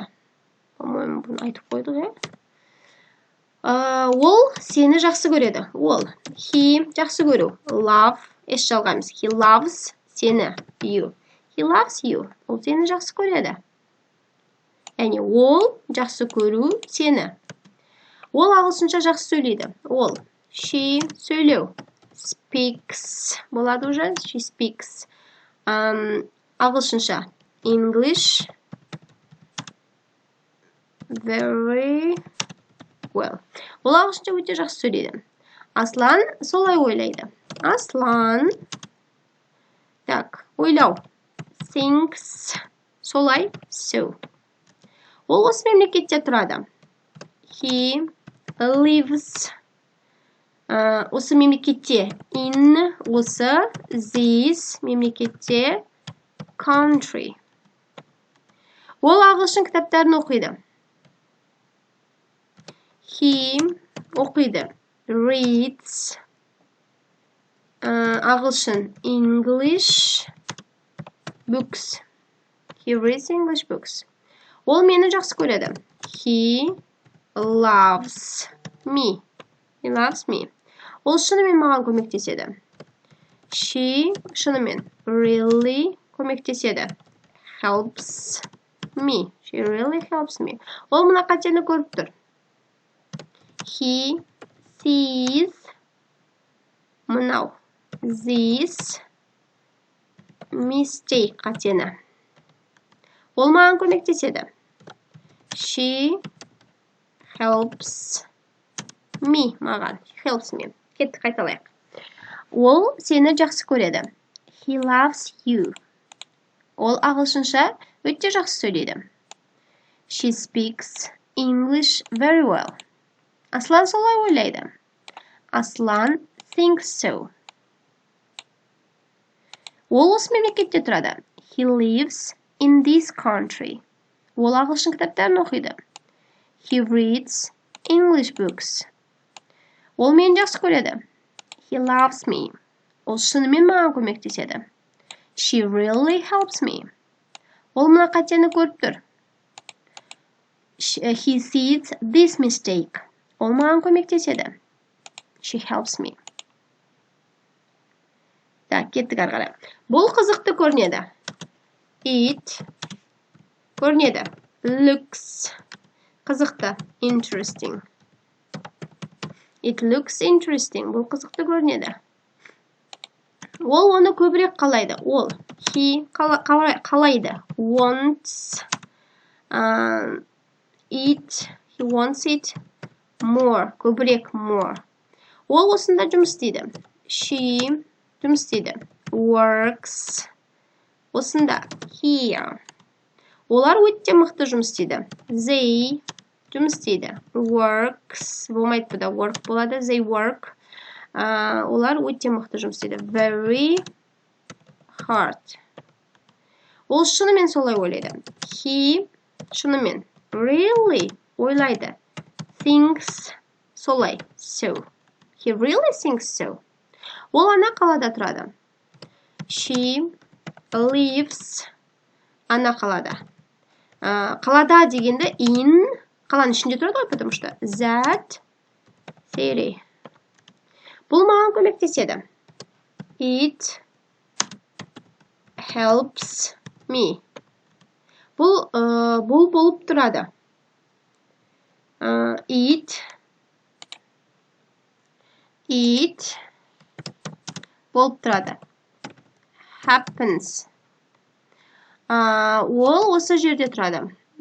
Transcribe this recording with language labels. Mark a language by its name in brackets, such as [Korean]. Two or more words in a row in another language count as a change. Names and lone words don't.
[Kazakh] По-моему, бұны айтып қойдық, Ол сені жақсы көреді. Ол. He жақсы көру. Love. Жалғаймыз. [English] He loves сені. You. He loves you. [Kazakh] Ол сені жақсы көреді. Яғни ол жақсы көру сені. Ол ағылшынша жақсы сөйлейді. [English] Ол. She сөйлеу. Speaks. Болады уже. She speaks. [Kazakh] Ағылшынша. [English] English. Very well. [Kazakh] Ол ағылшынша өте жақсы сөйлейді. Аслан солай ойлайды. Аслан. Так, ойлау. Thinks. Солай. So. Ол осы мемлекетте тұрады. [English] He lives. [Kazakh] Осы мемлекетте. In. Осы. [English] This. Мемлекетте. Country. [Kazakh] Ол ағылшын кітаптарын оқиды. He оқиды. [English] Reads. Ағылшын. English. Books. He reads English books. [Kazakh] Ол мені жақсы көреді. [English] He loves me. He loves me. [Kazakh] Ол шынымен маған көмектеседі. She шынымен really көмектеседі. [English] Helps me. She really helps me. [Kazakh] Ол мына қатені көріп тұр. [English] He sees мынау. This mistake қатені. [Kazakh] Ол маған көмектеседі. [English] She helps me, маған. She helps me. [Kazakh] Кеттік, қайталайық. Ол сені жақсы көреді. [English] He loves you. [Kazakh] Ол ағылшынша өте жақсы сөйлейді. [English] She speaks English very well. [Kazakh] Аслан солай ойлайды. Аслан [English] thinks so. [Kazakh] Ол осы мемлекетте тұрады. [English] He lives in this country. [Kazakh] Ол ағылшын кітаптарын оқиды. [English] He reads English books. [Kazakh] Ол мені жақсы көреді. [English] He loves me. [Kazakh] Ол шынымен маған көмектеседі. [English] She really helps me. [Kazakh] Ол мына қатені көріп тұр. [English] He sees this mistake. [Kazakh] Ол маған көмектеседі. [English] She helps me. [Kazakh] Так, кеттік ары қарай. Бұл қызықты көрінеді. It көрінеді. [English] Looks қызықты. Interesting. It looks interesting. [Kazakh] Бұл қызықты көрінеді. Ол оны көбірек қалайды. Ол. He қалайды. [English] Wants it. He wants it more. Көбірек more. [Kazakh] Ол осында жұмыс істейді. She жұмыс істейді. Works. Осында. Here. Олар өте мықты жұмыс істейді. They жұмыс істейді. Works. Болмайды бұда. Work болады. [English] They work. [Kazakh] Олар өте мықты жұмыс істейді. [English] Very hard. [Kazakh] Ол шынымен солай ойлайды. He шынымен. Really ойлайды. [English] Thinks солай. So. He really thinks so. [Kazakh] Ол ана қалада тұрады. [English] She lives [Kazakh] ана қалада. Қалада дегенде in қаланың ішінде тұрады ғой, [Russian] потому что [English] that city. [Kazakh] Бұл маған көмектеседі. [English] It helps me. [Kazakh] Бұл болып тұрады. It болып тұрады. Happens. Ол осы жерде тұрады.